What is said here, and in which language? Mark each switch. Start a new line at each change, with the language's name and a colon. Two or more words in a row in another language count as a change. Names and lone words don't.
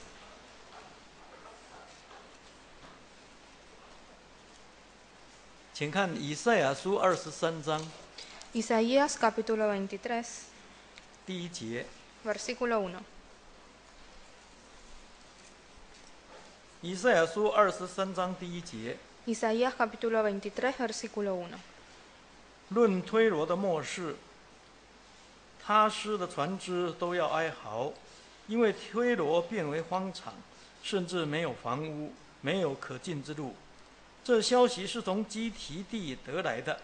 Chinese: 请看以赛亚书23章
Spanish: Isaías capítulo 23,
Chinese: 第1节。
Spanish: versículo 1.
Chinese: 以赛亚书23章第1节。
Spanish: Isaías capítulo 23, versículo 1.
Chinese: 论推罗的末世，他施的船只都要哀嚎，因为推罗变为荒场，甚至没有房屋，没有可进之路。这消息是从基提地得来的。